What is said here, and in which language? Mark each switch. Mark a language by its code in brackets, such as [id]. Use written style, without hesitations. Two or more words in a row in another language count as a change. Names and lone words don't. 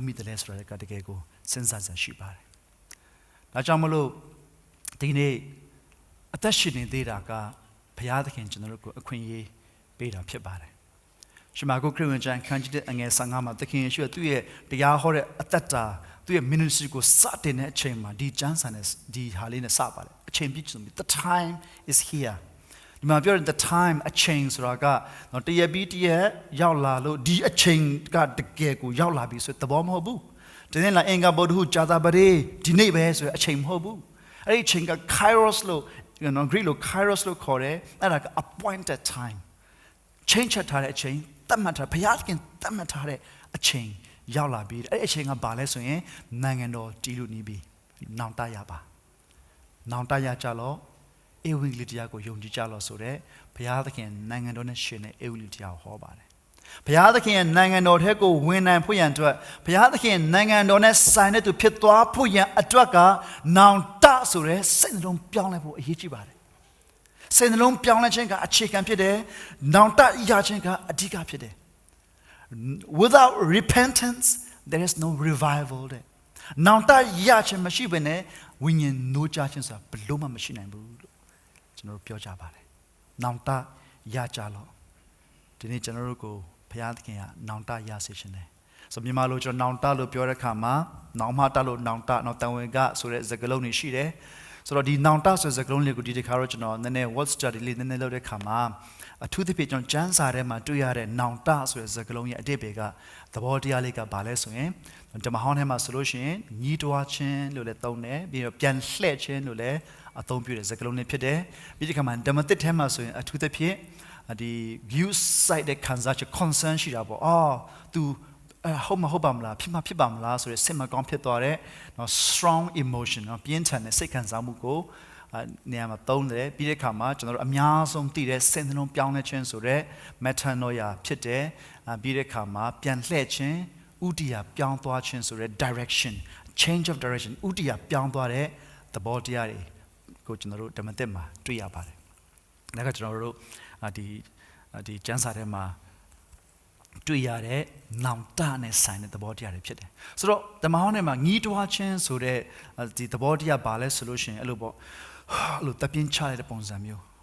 [my] မိတယ်လဲဆိုတာကတကယ်ကိုစဉ်းစားစရာရှိပါတယ်။ဒါကြောင့်မလို့ဒီနေ့အသက်ရှင်နေသေးတာကဘုရားသခင်ကျွန်တော်တို့ကိုအခွင့်အရေးပေးတာဖြစ်ပါတယ်။ရှမာကုခရစ်ဝင်ကျမ်းခန်းကြီးတဲ့အငယ်15မှာသခင်ယေရှုကသူ့ရဲ့တရားဟောတဲ့အသက်တာသူ့ရဲ့ ministry ကိုစတင်တဲ့အချိန်မှာ ဒီကျမ်းစာနဲ့ဒီဟာလေးနဲ့စပါတယ်အချိန်ပြည့်စုံပြီ [en] the time is here [my] ဒီမှာပြောတဲ့ [en] the time [my] အချိန်ဆိုတာကတရက်ပြီးတရက်ရောက်လာလို့ဒီအချိန်ကတကယ်ကိုရောက်လာပြီဆိုသဘောမဟုတ်ဘူးဒီ နေ့လာအင်္ဂါဗုဒ္ဓဟူကြာသပတေးဒီနေ့ပဲဆိုအချိန်မဟုတ်ဘူးအဲ့ဒီအချိန်က kairos လို့ Greek လို့ kairos လို့ခေါ်တယ်အဲ့ဒါက [en] appointed time change [my] ထားတဲ့အချိန်တတ်မှတ်ထားဘုရား သခင်တတ်မှတ်ထားတဲ့အချိန်ရောက်လာပြီအဲ့ဒီအချိန်ကဘာလဲဆိုရင်နိုင်ငံတော်တည်လို့နေပြီနောင်တရပါနောင်တ ရကြလို့ဧဝံဂေလိတရားကိုယုံကြည်ကြလို့ဆိုတဲ့ဘုရားသခင်နိုင်ငံတော်နဲ့ရှင်တဲ့ဧဝံဂေလိတရားကိုဟောပါတယ်ဘုရားသခင်ရဲ့နိုင်ငံတော်ထဲကိုဝင်နိုင်ဖို့ရန်အတွက်ဘုရားသခင်နိုင်ငံတော်နဲ့ဆိုင်တဲ့သူဖြစ်သွားဖို့ရန်အတွက်ကနောင်တဆိုတဲ့စိတ်နှလုံးပြောင်းလဲဖို့အရေးကြီးပါတယ်စိတ်နှလုံးပြောင်းလဲခြင်းကအခြေခံဖြစ်တယ်နောင်တရခြင်းကအဓိကဖြစ်တယ် [en] without repentance there is no revival [my] တဲ့နောင်တရခြင်းမရှိဘဲနဲ့ဝိညာဉ်နိုးကြခြင်းဆိုတာဘယ်လို့မှမရှိနိုင်ဘူးလို့ကျွန်တော်တို့ပြောကြပါတယ်နောင်တရကြလို့ဒီနေ့ကျွန်တော်တို့ကိုဘုရားသခင်ကနောင်တရစေခြင်းတယ်ဆိုမြန်မာလိုကျွန်တော်နောင်တလို့ပြောတဲ့အခါမှာနောင်မတလို့နောင်တနောက်တန်ဝင်ကဆိုတဲ့စကားလုံးတွေရှိတယ် ဆိုတော့ဒီနောင်တဆိုတဲ့စကားလုံးလေးကိုဒီတစ်ခါတော့ကျွန်တော်နည်းနည်း [en] word study [my] လေးနည်းနည်းလုပ်တဲ့အခါမှာအထူးသဖြင့်ကျွန်တော်ကျမ်းစာထဲမှာတွေ့ရတဲ့နောင်တဆိုတဲ့စကားလုံးရဲ့အဓိပ္ပာယ်ကသဘောတရားလေးကဘာလဲဆိုရင်ဓမ္မဟောင်းထဲမှာဆိုလို့ရှိရင်ညီးတွားခြင်းလို့လည်းသုံး တယ်ပြီးတော့ပြန်လှည့်ခြင်းလို့လည်းအသုံးပြုတဲ့စကားလုံးလေးဖြစ်တယ်ပြီးဒီခါမှာဓမ္မသစ်ထဲမှာဆိုရင်အထူးသဖြင့်ဒီ [en] view side [my] တဲ့ခံစားချက် concern ရှိတာပေါ့သူဟုတ်ပါမလားဖြစ်ပါမလား ဆိုရယ်စိတ်မကောင်းဖြစ်သွားတဲ့နော် [en] strong emotion [my] နော်ပြင်းထန်တဲ့စိတ်ခံစားမှုကိုနေရာမှာသုံးတယ်ပြီးတဲ့အခါမှာကျွန်တော်တို့အများဆုံးသိတဲ့ စိတ်နှလုံးပြောင်းလဲခြင်းဆိုတဲ့ metanoia ဖြစ်တယ်ပြီးတဲ့အခါမှာပြန်လှည့်ခြင်းဥတီယာပြောင်းသွားခြင်းဆိုတဲ့ [en] direction change of direction [my] ဥတီယာပြောင်းသွားတဲ့သဘောတရားတွေကိုကျွန်တော်တို့ဓမ္မသစ်မှာတွေ့ရပါတယ်ဒါကကျွန်တော်တို့ဒီကျမ်းစာထဲမှာတွေ့ရတဲ့နောင်တနဲ့ဆိုင်တဲ့သဘောတရားတွေဖြစ်တယ်ဆိုတော့ဓမ္မဟောင်းထဲမှာညီးတွားခြင်းဆိုတဲ့ဒီသဘောတရားဘာလဲဆိုလို့ရှိရင်အဲ့လိုပေါ့အဲ့လိုတပြင်းချလိုက်တဲ့ပုံစံမျိုး